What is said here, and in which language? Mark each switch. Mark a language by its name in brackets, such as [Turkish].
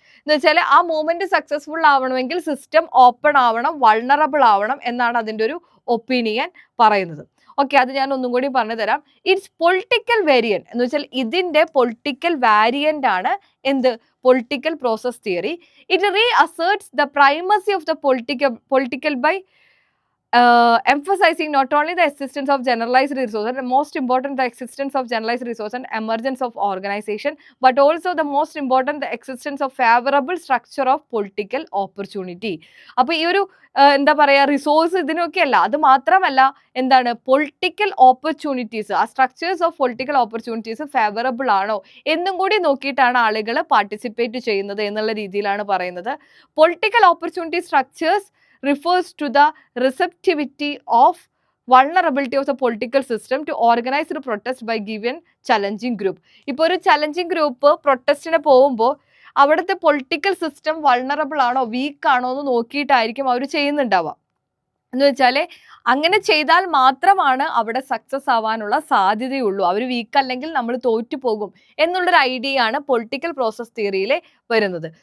[Malayalam] എന്ന് വെച്ചാൽ ആ മൂവ്മെന്റ് സക്സസ്ഫുൾ ആവണമെങ്കിൽ സിസ്റ്റം ഓപ്പൺ ആവണം, വൾണറബിൾ ആവണം എന്നാണ് അതിൻ്റെ ഒരു ഒപ്പീനിയൻ പറയുന്നത്. ഓക്കെ, അത് ഞാൻ ഒന്നും കൂടി പറഞ്ഞു തരാം. [English] it's political variant [Malayalam] എന്ന് വെച്ചാൽ ഇതിന്റെ പൊളിറ്റിക്കൽ വാരിയന്റ് ആണ് എന്ത്, political process theory. [English] It reasserts the primacy of the political by emphasizing not only the existence of generalized resource and most important the existence of generalized resource and emergence of organization, but also the most important the existence of favorable structure of political opportunity. [Malayalam] അപ്പോൾ ഈ ഒരു എന്താ പറയുക, resource ഇതിനൊക്കെ അല്ല, അത് മാത്രമല്ല എന്താണ്, പൊളിറ്റിക്കൽ ഓപ്പർച്യൂണിറ്റീസ്, ആ structures of political opportunities favourable ആണോ എന്നും കൂടി നോക്കിയിട്ടാണ് ആളുകൾ പാർട്ടിസിപ്പേറ്റ് ചെയ്യുന്നത് എന്നുള്ള രീതിയിലാണ് പറയുന്നത്. [English] Political opportunity structures refers to the receptivity of vulnerability of the political system to organize the protest by given challenging group. [Malayalam] ഇപ്പോൾ ഒരു ചലഞ്ചിങ് ഗ്രൂപ്പ് പ്രൊട്ടസ്റ്റിന് പോകുമ്പോൾ അവിടുത്തെ പൊളിറ്റിക്കൽ സിസ്റ്റം വൾണറബിൾ ആണോ വീക്ക് ആണോ എന്ന് നോക്കിയിട്ടായിരിക്കും അവർ ചെയ്യുന്നുണ്ടാവുക. എന്ന് വെച്ചാൽ അങ്ങനെ ചെയ്താൽ മാത്രമാണ് അവിടെ സക്സസ് ആവാനുള്ള സാധ്യതയുള്ളൂ. അവർ വീക്ക് അല്ലെങ്കിൽ നമ്മൾ തോറ്റു പോകും എന്നുള്ളൊരു ഐഡിയ ആണ് പൊളിറ്റിക്കൽ പ്രോസസ് തിയറിയിൽ വരുന്നത്.